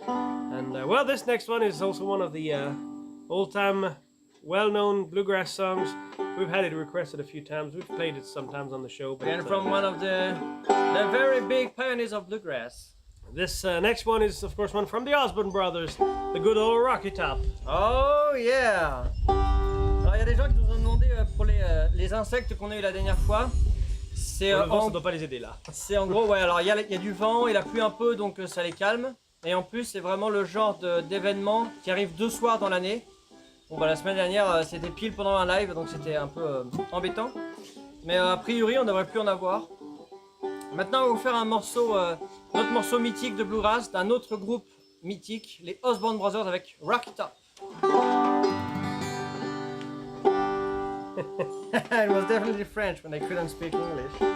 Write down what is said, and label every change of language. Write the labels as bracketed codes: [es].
[en] And well, this next one is also one of the old-time, well-known bluegrass songs. We've had it requested a few times. We've played it sometimes on the show. But, And from one of the very big pioneers of bluegrass. This next one is, of course, one from the Osborne Brothers, the good old Rocky Top. Oh yeah! [fr] Alors il y a des gens qui nous ont demandé pour les insectes qu'on a eu la dernière fois. C'est Le vent, ça doit pas les aider là. C'est en gros, ouais, alors il y a du vent, il a plu un peu donc ça les calme. Et en plus, c'est vraiment le genre d'événement qui arrive 2 soirs dans l'année. Bon, bah la semaine dernière, c'était pile pendant un live donc c'était un peu embêtant. Mais a priori, on devrait plus en avoir. Maintenant, on va vous faire un morceau, notre morceau mythique de Bluegrass d'un autre groupe mythique, les Osborne Brothers avec Rocky Top. [en] It was definitely French when they couldn't speak English.